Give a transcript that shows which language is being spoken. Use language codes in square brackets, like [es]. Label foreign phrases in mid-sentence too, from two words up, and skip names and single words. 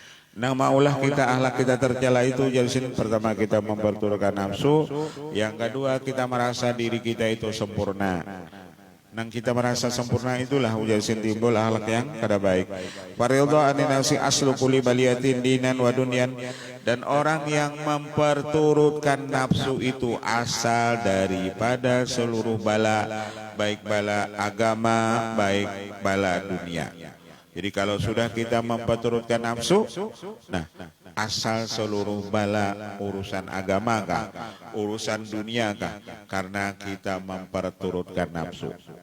[bjn] Nah maulah kita akhlak kita tercela itu jadi pertama kita memperturutkan nafsu, yang kedua kita merasa diri kita itu sempurna. Nang kita merasa sempurna itulah ujar timbul akhlak yang kada baik. [ar] فالرضا عن النفس أصل كل بلية دينا ودنيا, [bjn] dan orang yang memperturutkan nafsu itu asal daripada seluruh bala, baik bala agama, baik bala dunia. Jadi kalau sudah kita memperturutkan nafsu, nah asal seluruh bala urusan agama kah, urusan dunia kah, karena kita memperturutkan nafsu.